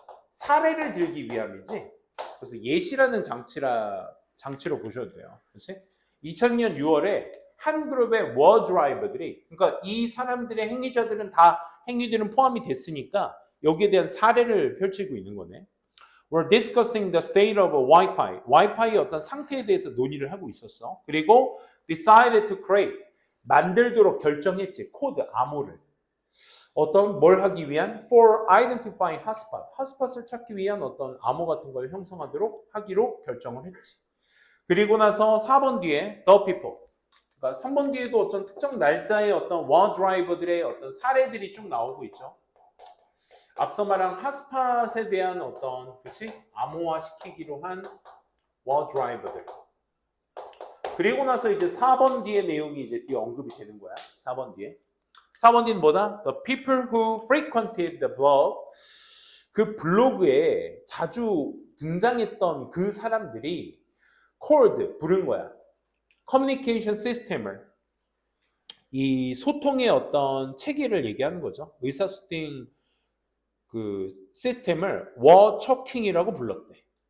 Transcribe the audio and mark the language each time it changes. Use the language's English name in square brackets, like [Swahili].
[Korean] 사례를 들기 위함이지. 그래서 예시라는 장치로 보셔도 돼요. 그렇지? 2000년 6월에 한 그룹의 워 드라이버들이, 그러니까 이 사람들의 행위들은 포함이 됐으니까 여기에 대한 사례를 펼치고 있는 거네. [English] We're discussing the state of Wi-Fi. [Korean] 와이파이의 어떤 상태에 대해서 논의를 하고 있었어. 그리고 [English] decided to create. [Korean] 만들도록 결정했지. 코드, 암호를. 뭘 하기 위한? [English] For identifying hotspot. [Korean] hotspot을 찾기 위한 어떤 암호 같은 걸 형성하도록 하기로 결정을 했지. 그리고 나서 4번 뒤에 [English] the people. [Korean] 그러니까 3번 뒤에도 어떤 특정 날짜의 어떤 워 드라이버들의 어떤 사례들이 쭉 나오고 있죠. 앞서 말한 핫스팟에 대한 어떤, 그치? 암호화 시키기로 한 워 드라이버들. 그리고 나서 이제 4번 뒤의 내용이 이제 뒤에 언급이 되는 거야. 4번 뒤에. 4번 뒤는 뭐다? [English] The people who frequented the blog. [Korean] 그 블로그에 자주 등장했던 그 사람들이 [English] called, [Korean] 부른 거야. communication system을. 이 소통의 어떤 체계를 얘기하는 거죠. 의사소통 그 시스템을 워초킹이라고 불렀대.